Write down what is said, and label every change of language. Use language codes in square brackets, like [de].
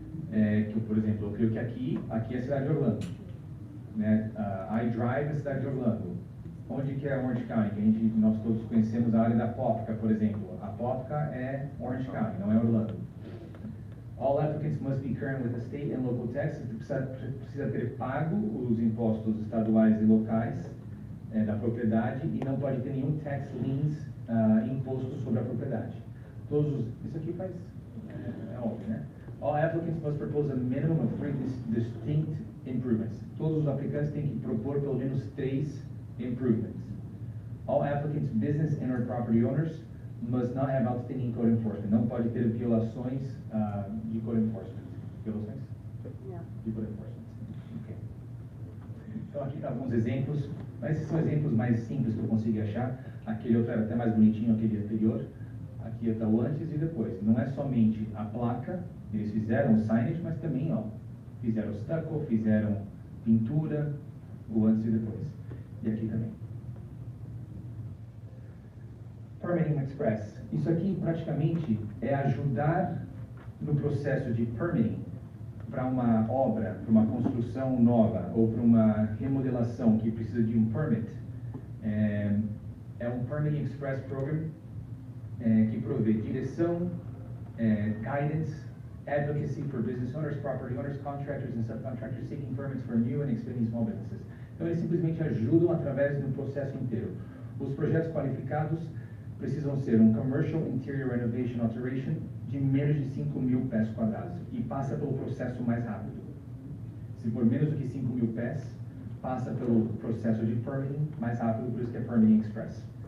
[pt] Que, por exemplo, eu creio que aqui é a cidade de Orlando. Né? iDrive é a cidade de Orlando. Onde que é Orange County? Que nós todos conhecemos a área da Popka, por exemplo. A Popka é Orange County, não é Orlando. [en] All applicants must be current with the state and local taxes. [pt] Precisa ter pago os impostos estaduais e locais da propriedade e não pode ter nenhum tax liens imposto sobre a propriedade. Isso aqui é óbvio, né? [en] All applicants must propose a minimum of 3 distinct improvements. [pt] Todos os aplicantes têm que propor pelo menos 3 improvements. [en] All applicants, business and or property owners must not have outstanding code enforcement. [pt] Não pode ter violações de code enforcement. Violações? [en] Yeah. [pt] De code enforcement. Okay. Então aqui tá alguns exemplos, mas esses são exemplos mais simples que eu consegui achar. Aquele outro era até mais bonitinho, aquele anterior. Aqui está o antes e depois. Não é somente a placa, eles fizeram o signage, mas também, ó, fizeram stucco, fizeram pintura, o antes e depois. E aqui também. Permitting Express. Isso aqui praticamente é ajudar no processo de permitting para uma obra, para uma construção nova ou para uma remodelação que precisa de um permit. É um Permitting Express Program que provê direção, [en] guidance, advocacy for business owners, property owners, contractors and subcontractors seeking permits for new and expanding small businesses. [pt] Então eles simplesmente ajudam através do processo inteiro. Os projetos qualificados precisam ser um Commercial Interior Renovation Alteration de menos de 5.000 pés quadrados e passa pelo processo mais rápido. Se for menos do que 5.000 pés, passa pelo processo de permitting mais rápido, por isso que é Permitting Express.